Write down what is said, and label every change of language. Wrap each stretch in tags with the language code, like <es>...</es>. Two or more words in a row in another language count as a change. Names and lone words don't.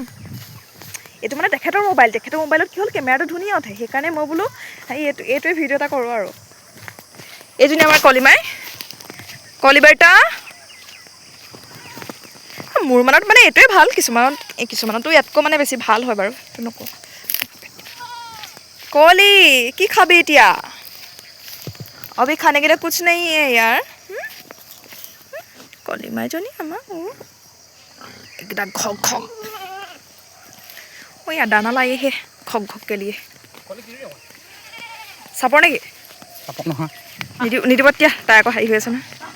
<as>এইটো মানে তেখেতৰ মোবাইলত কি হ'ল, কেমেৰাটো ধুনীয়া উঠে, সেইকাৰণে মই বোলো এইটোৱে ভিডিঅ' এটা কৰোঁ। আৰু এইজনী আমাৰ কলিমাই, কলিবাৰ্তা। মোৰ মনত মানে এইটোৱে ভাল, কিছুমানতো ইয়াতকৈ মানে বেছি ভাল হয় বাৰু, তেনেকুৱা। কলি কি খাবি এতিয়া?</as> <hi>अभी खाने के लिए कुछ नहीं है यार।</hi> <as>কলিমাইজনী আমাৰ একদা ঘক ঘক, ইয়াৰ দানা লাগেহে ঘক ঘককে দিয়ে। চাপৰ নেকি? চাপৰ নহয়, নিদিব এতিয়া, তাই আকৌ হেৰি হৈ আছে নহয়।</as>